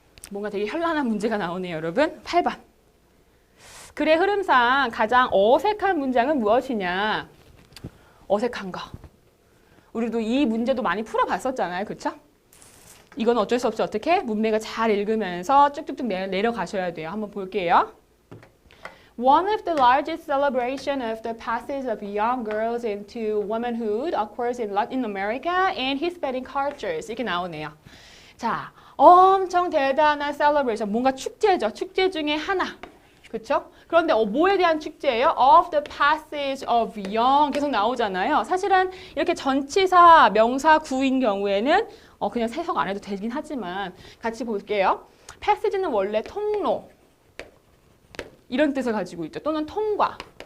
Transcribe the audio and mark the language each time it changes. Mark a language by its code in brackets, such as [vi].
[ko] 뭔가 되게 현란한 문제가 나오네요, 여러분. 8번. 글의 흐름상 가장 어색한 문장은 무엇이냐? 어색한 거. 우리도 이 문제도 많이 풀어봤었잖아요, 그렇죠? 이건 어쩔 수 없이 어떻게? 문맥을 잘 읽으면서 쭉쭉쭉 내려가셔야 돼요. 한번 볼게요. [en] One of the largest celebration of the passage of young girls into womanhood occurs in Latin America and Hispanic cultures. [ko] 이렇게 나오네요. 자, 엄청 대단한 celebration, 뭔가 축제죠. 축제 중에 하나. 그렇죠? 그런데 뭐에 대한 축제예요? [en] Of the passage of young [ko] 계속 나오잖아요. 사실은 이렇게 전치사, 명사, 구인 경우에는 그냥 해석 안 해도 되긴 하지만 같이 볼게요. passage는 원래 통로 이런 뜻을 가지고 있죠. 또는 통과.